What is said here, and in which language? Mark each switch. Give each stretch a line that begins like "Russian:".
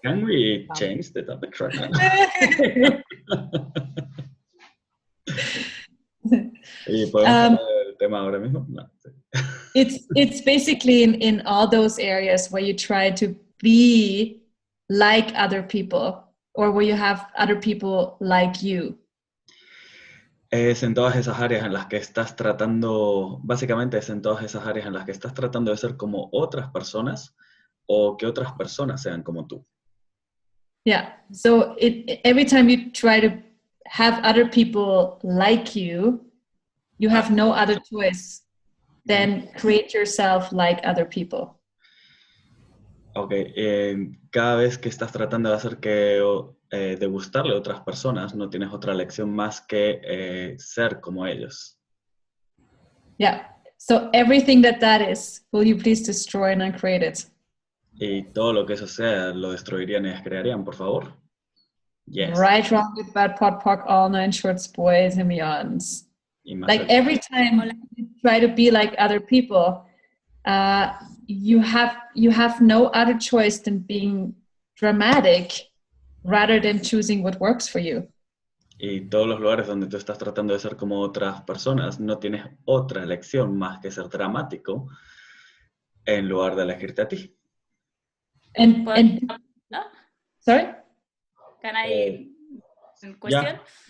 English: Can we change the topic right now?
Spanish: ¿Y podemos hablar del tema ahora mismo? No.
English: It's basically in all those areas where you try to be like other people or where you have other people like you.
Spanish: Es en todas esas áreas en las que estás tratando, básicamente es en todas esas áreas en las que estás tratando de ser como otras personas o que otras personas sean como tú.
English: Yeah. So every time you try to have other people like you have no other choice than create yourself like other people.
Spanish: Ok, cada vez que estás tratando de hacer de gustarle a otras personas, no tienes otra elección más que ser como ellos.
English: Yeah. So everything that is, will you please destroy and uncreate it?
Spanish: Y todo lo que eso sea, lo destruirían y descrearían, por favor.
English: Yes. Right, wrong, good, bad, POC, POC, all nine shorts, boys, and beyonds.
Spanish: Y más
English: Like every time you try to be like other people, you have no other choice than being dramatic rather than choosing what works for you.
Spanish: Y todos los lugares donde tú estás tratando de ser como otras personas, no tienes otra elección más que ser dramático en lugar de elegirte a ti.
English: And
Spanish: ¿No?
English: sorry? Can I question?